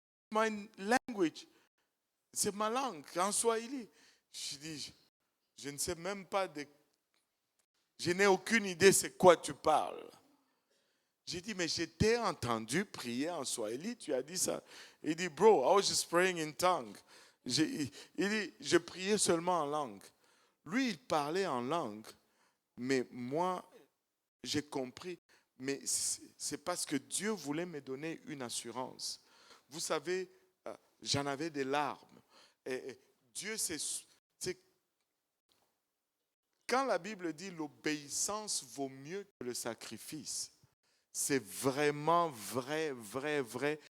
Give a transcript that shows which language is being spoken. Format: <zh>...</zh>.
<en>My language.</en> <fr>C'est ma langue, en Swahili. Je dis, je ne sais même pas je n'ai aucune idée c'est quoi tu parles. J'ai dit, mais je t'ai entendu prier en Swahili, tu as dit ça. Il dit,</fr> <en>bro, I was just praying in tongue.</en> <fr>Il dit, je priais seulement en langue. Lui, il parlait en langue, mais moi, j'ai compris. Mais c'est parce que Dieu voulait me donner une assurance. Vous savez, j'en avais des larmes. Et Dieu, c'est quand la Bible dit l'obéissance vaut mieux que le sacrifice, c'est vraiment vrai, vrai, vrai.</fr>